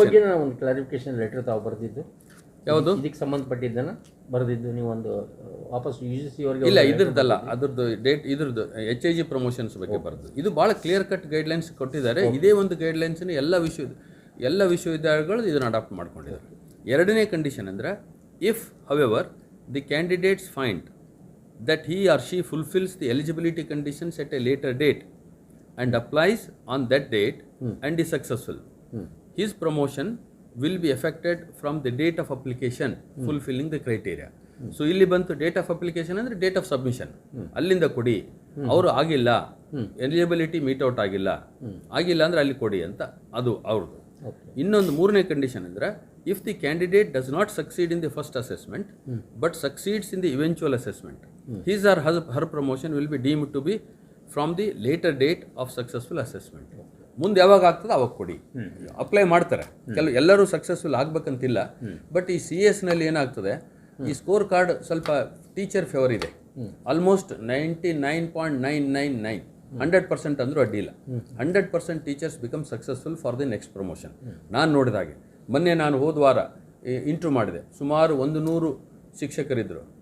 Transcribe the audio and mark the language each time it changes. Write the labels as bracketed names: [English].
[Kannada] ಬಗ್ಗೆ ನಾನು ಒಂದು ಕ್ಲಾರಿಫಿಕೇಶನ್ ಲೆಟರ್ ತಾವು ಬರೆದಿದ್ದು ಯಾವುದು ಇದಕ್ಕೆ ಸಂಬಂಧಪಟ್ಟಿದ್ದನ್ನು ಬರೆದಿದ್ದು ನೀವು ಒಂದು ವಾಪಸ್ UGC ಅವರಿಗೆ? ಇಲ್ಲ, ಇದ್ರದ್ದಲ್ಲ, ಅದ್ರದ್ದು ಡೇಟ್ ಇದ್ರದ್ದು HIG ಪ್ರಮೋಷನ್ಸ್ ಬಗ್ಗೆ ಬರೆದು ಇದು ಭಾಳ ಕ್ಲಿಯರ್ ಕಟ್ ಗೈಡ್ಲೈನ್ಸ್ ಕೊಟ್ಟಿದ್ದಾರೆ. ಇದೇ ಒಂದು ಗೈಡ್ಲೈನ್ಸ್ನ ಎಲ್ಲ ವಿಶ್ವವಿದ್ಯಾಲಯಗಳು ಇದನ್ನು ಅಡಾಪ್ಟ್ ಮಾಡ್ಕೊಂಡಿದ್ದಾರೆ. ಎರಡನೇ ಕಂಡೀಷನ್ ಅಂದರೆ [English] If however the candidates find that he or she fulfills the eligibility conditions at a later date and applies on that date and is successful, his promotion will be effected from the date of application fulfilling the criteria. [Kannada] So ಇಲ್ಲಿ ಬಂತು date of application ಅಂದರೆ date of submission, ಅಲ್ಲಿಂದ ಕೊಡಿ. ಅವರು ಆಗಿಲ್ಲ, eligibility meet out ಆಗಿಲ್ಲ ಅಂದರೆ ಅಲ್ಲಿ ಕೊಡಿ ಅಂತ ಅದು ಅವ್ರದ್ದು. ಇನ್ನೊಂದು ಮೂರನೇ ಕಂಡೀಷನ್ ಅಂದರೆ [English] if the candidate does not succeed in the first assessment but succeeds in the eventual assessment, his or her promotion will be deemed to be from the later date of successful assessment. [Kannada] ಮುಂದೆ ಯಾವಾಗ ಆಗ್ತದೆ ಅವಾಗ ಕೊಡಿ. Apply ಮಾಡ್ತಾರೆ, ಎಲ್ಲರೂ successful ಆಗ್ಬೇಕಂತಿಲ್ಲ. But ಈ CS ನಲ್ಲಿ ಏನಾಗ್ತದೆ, ಈ ಸ್ಕೋರ್ ಕಾರ್ಡ್ ಸ್ವಲ್ಪ ಟೀಚರ್ ಫೇವರ್ ಇದೆ. ಆಲ್ಮೋಸ್ಟ್ 99.999 100% ಅಂದರೂ ಅಡ್ಡಿಲ್ಲ. 100% [English] Teachers become successful for the next promotion. [Kannada] ನಾನು ನೋಡಿದಾಗೆ ಮೊನ್ನೆ ನಾನು ಹೋದ ವಾರ ಇಂಟ್ರ್ಯೂ ಮಾಡಿದೆ, ಸುಮಾರು 100 ಶಿಕ್ಷಕರಿದ್ದರು.